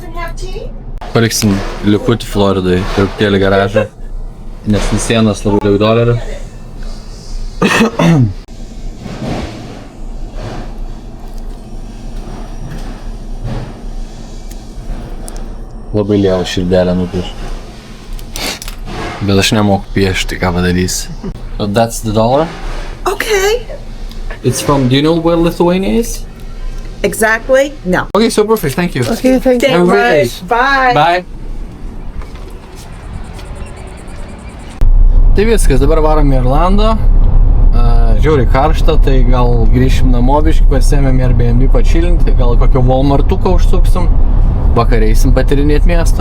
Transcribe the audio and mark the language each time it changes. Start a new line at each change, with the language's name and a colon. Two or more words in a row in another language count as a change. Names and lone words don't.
Lithuanian: Paliksim likutį Floridai, truputėlį garažą, nes sienos labai daug dolerių. Labai lieva širdelę nupieš. Bet aš nemoku piešti, ką padarysi.
English: So that's the dollar? Okay. It's from, do you know where Lithuania is? Exactly? No. Okay, so perfect, thank you. Okay, thank you. Thank you. Bye. Bye. Bye.
Lithuanian: Tai viskas, dabar varom į Orlando. Žiauriai karšta, tai gal grįšim namo biškį, pasiėmėm Airbnb pačilinti, gal kokio Walmartuką užsuksim. Vakareisim patirinėti miestą.